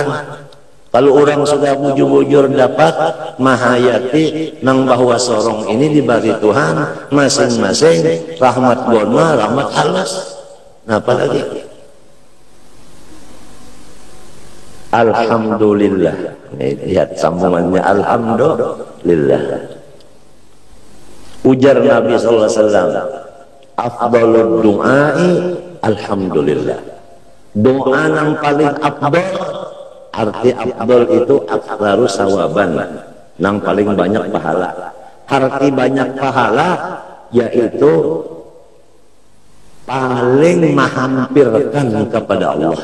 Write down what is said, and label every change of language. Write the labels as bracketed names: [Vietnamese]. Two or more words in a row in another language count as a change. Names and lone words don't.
[Banjar] Kalau orang sudah bujur-bujur dapat mahayati nang bahwa sorong ini diberi Tuhan masing-masing rahmat gona, rahmat halus. Nah, apalagi alhamdulillah. Lihat sambungannya, alhamdulillah. Ujar Nabi [Arabic] صلى الله عليه وسلم, أفضل الدعاء الحمد لله. [Banjar] Doa yang paling afdal, arti afdal itu [Arabic] أكثر ثوابا, [Banjar] yang paling banyak pahala. Arti banyak pahala yaitu paling menghampirkan kepada Allah.